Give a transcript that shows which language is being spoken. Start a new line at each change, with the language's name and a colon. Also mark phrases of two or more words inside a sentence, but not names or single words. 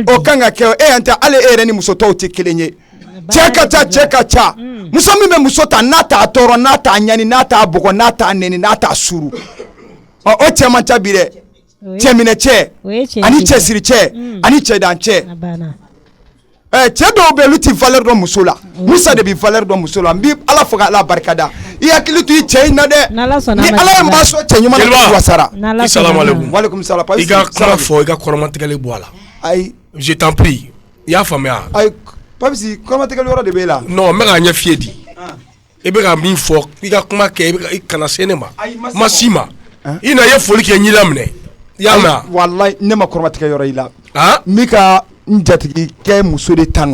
Bambara: o kan ka kɛ e yan tɛ ale e yɛrɛ ni muso tɔw tɛ kelen ye cɛ ka ca muso min bɛ muso ta n'a t'a tɔɔrɔ n'a t'a ɲani n'a t'a bugɔ n'a t'a nɛni n'a t'a suru o cɛ man ca bi dɛ cɛminɛ cɛ ani cɛsiri cɛ ani cɛdan cɛ cɛ dɔw bɛ olu ti valeur dɔn muso la Musa de bi valeur dɔn muso la n bi Ala fo ka Ala barikada i hakili to i cɛ in na dɛ ni Ala ye n ba sɔn cɛ ɲuman na wasara
Arabic: السلام عليكم وعليكم السلام
Bambara: i ka kuma fɔ i ka kɔrɔmatigɛli bɔ a la ayi
French: je t'en prie
Bambara: i y'a faamuya ayi Papisi kɔrɔmatigɛli yɔrɔ de b'e la non n bɛ k'a ɲɛ f'i ye di i bɛ ka min fɔ i ka kuma kɛ i kana se ne ma ma si ma i na ye foli kɛ ɲila minɛ i y'a mɛn wallahi ne ma kɔrɔmatigɛ yɔrɔ i la n bɛ ka n jatigi kɛ muso de tanu